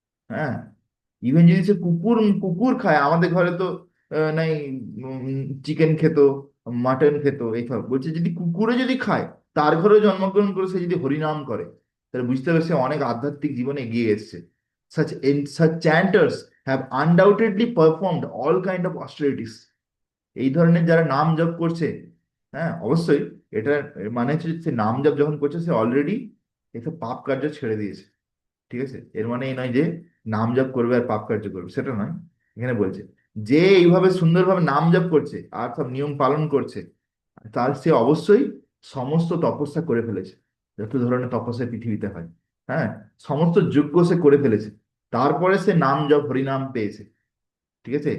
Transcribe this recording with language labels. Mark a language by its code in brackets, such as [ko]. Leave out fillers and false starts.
[bn] হ্যাঁ, ইভেন যদি সে কুকুর কুকুর খায়, আমাদের ঘরে তো নাই চিকেন খেত, মাটন খেত, এইসব বলছে, যদি কুকুরে যদি খায়, তার ঘরেও জন্মগ্রহণ করে সে যদি হরিনাম করে, তাহলে বুঝতে হবে সে অনেক আধ্যাত্মিক জীবনে এগিয়ে এসছে। [en] such chanters have undoubtedly performed all kind of austerities. [bn] এই ধরনের যারা নাম জপ করছে, হ্যাঁ অবশ্যই, এটা মানে হচ্ছে সে নাম জপ যখন করছে, সে অলরেডি এসব পাপ কার্য ছেড়ে দিয়েছে, ঠিক আছে। এর মানে এই নয় যে নাম জপ করবে আর পাপ কার্য করবে, সেটা নয়। এখানে বলছে যে এইভাবে সুন্দরভাবে নাম জপ করছে আর সব নিয়ম পালন করছে, তার সে অবশ্যই সমস্ত তপস্যা করে ফেলেছে, যত ধরনের তপস্যা পৃথিবীতে হয়, হ্যাঁ, সমস্ত যজ্ঞ সে করে ফেলেছে, তারপরে সে নাম জপ হরিনাম পেয়েছে, ঠিক আছে।